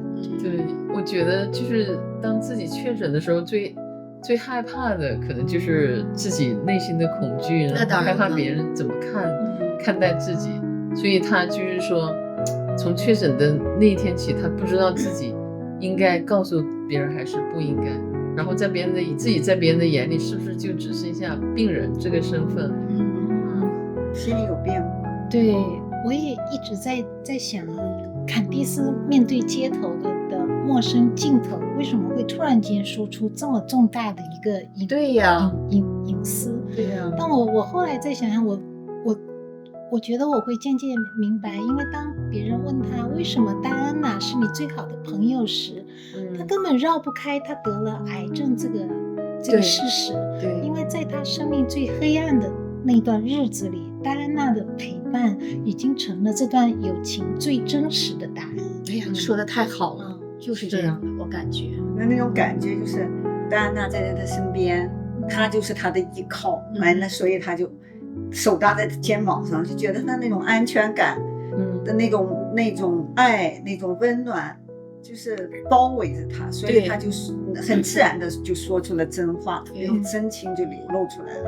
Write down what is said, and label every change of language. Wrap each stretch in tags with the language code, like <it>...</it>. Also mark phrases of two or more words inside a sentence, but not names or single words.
<zh>對，我覺得就是當自己確診的時候，最害怕的可能就是自己內心的恐懼，然後害怕別人怎麼看待自己，所以他就是說，從確診的那一天起，他不知道自己應該告訴別人還是不應該，然後在別人的自己在別人的眼裡，是不是就只剩下病人這個身份？心裡有變化。對，我也一直在想啊，坎蒂斯面對街頭的陌生鏡頭，為什麼會突然間說出這麼重大的一個隱私？對呀。但我後來再想想，我覺得我會漸漸明白，因為當別人問他為什麼戴安娜是你最好的朋友時，他根本繞不開他得了癌症這個事實。對，因為在他生命最黑暗的那段日子裡，戴安娜的陪伴已經成了這段友情最真實的答案。哎呀，說得太好了，就是這樣的，我感覺。那種感覺就是戴安娜在他身邊，他就是他的依靠，完了，所以他就手搭在肩膀上，就覺得他那種安全感的那種愛，那種溫暖，就是包圍着他，所以他就是很自然的就說出了真話，那種真情就流露出來了。</zh>